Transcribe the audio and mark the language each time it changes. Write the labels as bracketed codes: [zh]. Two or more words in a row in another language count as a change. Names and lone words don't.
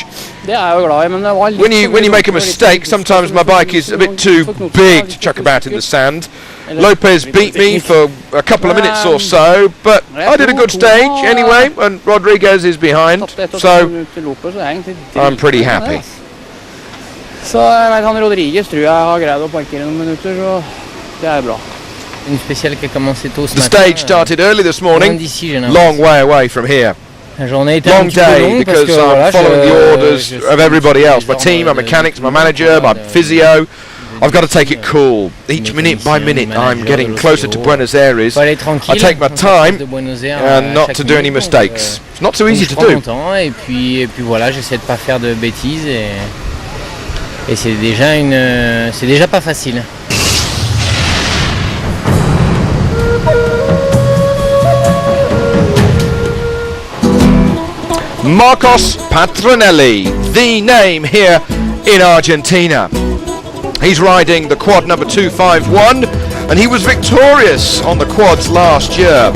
[en] When you make a mistake, sometimes my bike is a bit too big to chuck about in the sand. Lopez beat me for a couple of minutes or so, but I did a good stage anyway, and Rodriguez is behind, so I'm pretty happy. [no] Så jeg vet han Rodriguez tror jeg har greid å parkere noen minutter, så det er bra. [en] The stage started early this morning, long way away from here. Long day because I'm following the orders of everybody else, my team, my mechanics, my manager, my physio. I've got to take it cool. Each minute by minute I'm getting closer to Buenos Aires. I take my time and not to do any mistakes. It's not so easy to do. [fr] Et puis voilà, j'essaie de pas faire de bêtises et c'est déjà pas facile. [en] Marcos Patronelli, the name here in Argentina. He's riding the quad number 251 and he was victorious on the quads last year.